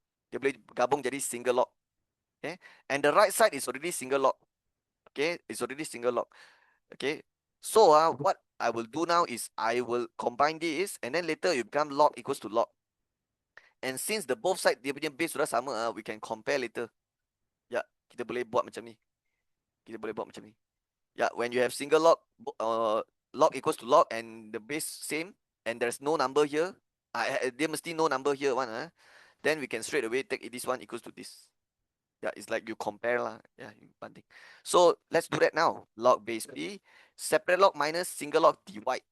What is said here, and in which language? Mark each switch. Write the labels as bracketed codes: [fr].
[ms] Dia boleh gabung jadi single log. [en] Okay. And the right side is already single log. Okay. It's already single log. Okay. So what I will do now is I will combine this and then later it become log equals to log. And since the both side [ms] dia punya base sudah sama, [en] we can compare later. [ms] Ya, kita boleh buat macam ni. Kita boleh buat macam ni. [en] Ya, when you have single log, log equals to log and the base same and there's no number here, [ms] dia mesti [en] no number here one. Then we can straight away take this one equals to this. Yeah, it's like you compare lah. Yeah, one thing. So let's do that now. Log base P, separate log minus single log divide.